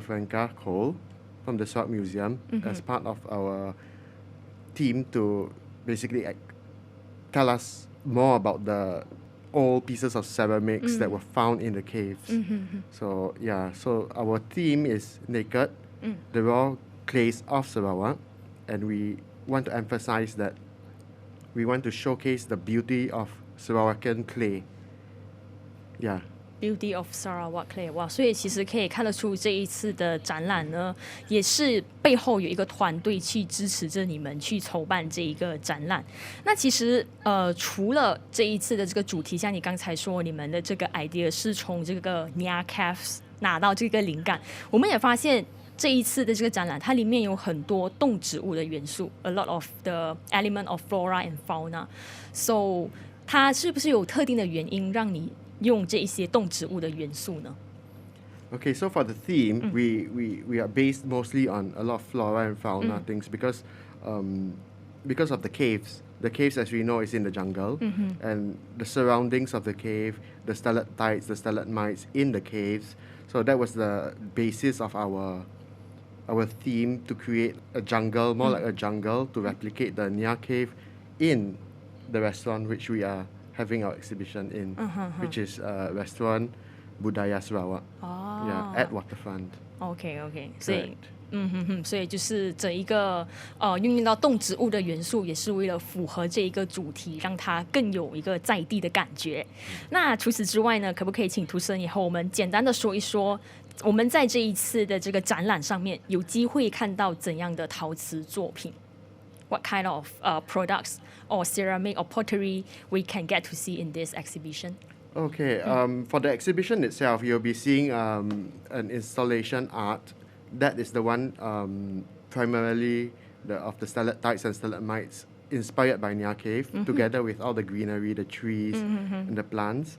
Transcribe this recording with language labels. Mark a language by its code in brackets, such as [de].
[en] Franca Cole, from the Sarawak Museum, as part of our team to basically tell us more about the old pieces of ceramics that were found in the caves. So our theme is naked, the raw clays of Sarawak, and we want to emphasize that we want to showcase the beauty of Sarawakian clay. Yeah. Beauty of Sarawak clay， 哇！ [zh] 所以其实可以看得出这一次的展览呢，也是背后有一个团队去支持着你们去筹办这一个展览。那其实除了这一次的这个主题，像你刚才说，你们的这个 idea 是从这个 Nia Caves 拿到这个灵感，我们也发现这一次的这个展览，它里面有很多动植物的元素 ， [en] a lot of the element of flora and fauna。 [zh] So 它是不是有特定的原因让你用这一些动植物的元素呢？ [en] Okay, so for the theme, we are based mostly on a lot of flora and fauna things because of the caves. The caves, as we know, is in the jungle, and the surroundings of the cave, the stalactites, the stalagmites in the caves. So that was the basis of our theme to create a jungle, more like a jungle, to replicate the Nia Cave in the restaurant which we are having our exhibition in, which is restaurant Budaya Sarawak, at Waterfront. [zh] OK， 所以就是整一个运用到动植物的元素，也是为了符合这一个主题，让它更有一个在地的感觉。那除此之外呢，可不可以请Tuson也和我们简单的说一说，我们在这一次的这个展览上面有机会看到怎样的陶瓷作品？ [en] What kind of products or ceramic or pottery we can get to see in this exhibition? Okay, for the exhibition itself, you'll be seeing an installation art. That is the one primarily of the stalactites and stalagmites inspired by Nia Cave, together with all the greenery, the trees, and the plants.